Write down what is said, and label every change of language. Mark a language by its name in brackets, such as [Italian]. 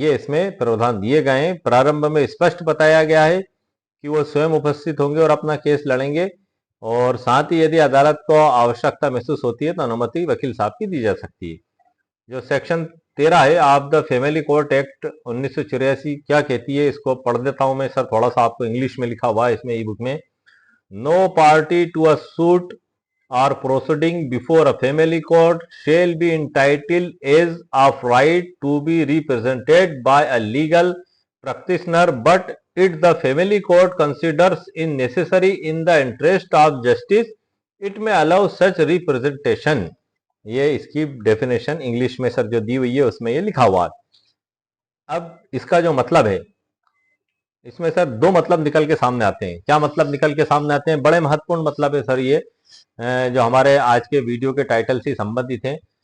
[Hindi] ये इसमें प्रावधान दिए गए हैं। प्रारंभ में स्पष्ट बताया गया है कि वो स्वयं उपस्थित होंगे और अपना केस लड़ेंगे, और साथ ही यदि अदालत को आवश्यकता महसूस होती है तो अनुमति वकील साहब की दी जा सकती है। जो सेक्शन 13 है of the family court act 1984 क्या कहती है, इसको पढ़ देता हूं मैं सर। थोड़ा सा आपको इंग्लिश में लिखा हुआ है इसमें ई बुक में। [English] No party to a suit or proceeding before a family court shall be entitled as of right to be represented by a legal practitioner, but it the family court considers in necessary in the interest of justice, it may allow such representation। [Hindi] ये इसकी definition English में sir जो दी हुई है उसमें ये लिखा हुआ है। अब इसका जो मतलब है, इसमें सर दो मतलब निकल के सामने आते हैं। क्या मतलब निकल के सामने आते हैं? बड़े महत्वपूर्ण मतलब है सर ये, जो हमारे आज के वीडियो के टाइटल से संबंधित है।